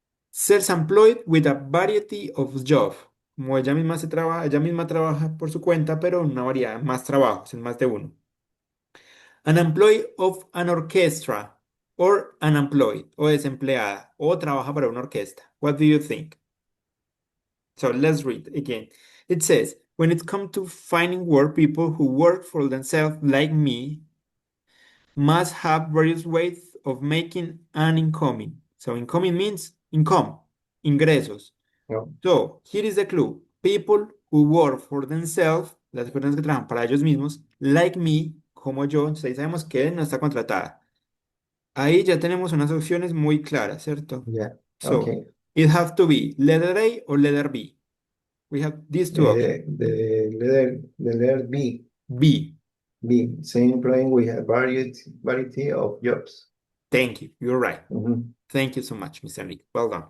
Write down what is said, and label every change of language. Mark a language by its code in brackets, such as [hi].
[en] Self-employed with a variety of jobs. [es] Como ella misma trabaja por su cuenta, pero una variedad, más trabajos, en más de uno. [en] An employee of an orchestra, or unemployed, [es] o desempleada, o trabaja para una orquesta. [en] What do you think? So let's read again. It says, when it comes to finding work, people who work for themselves, like me, must have various ways of making an incoming. So incoming means income, ingresos. No, So here is the clue. People who work for themselves, [es] las personas que trabajan para ellos mismos, [en] like me, [es] como yo, entonces ahí sabemos que no está contratada. Ahí ya tenemos unas opciones muy claras, ¿cierto? [en] yeah, So okay. it have to be letter A or letter B. We have these two options. The letter B, B. B, same employing with a variety of jobs. Thank you. You're right. Mhm. Thank you so much, Mr. Nick. Well done.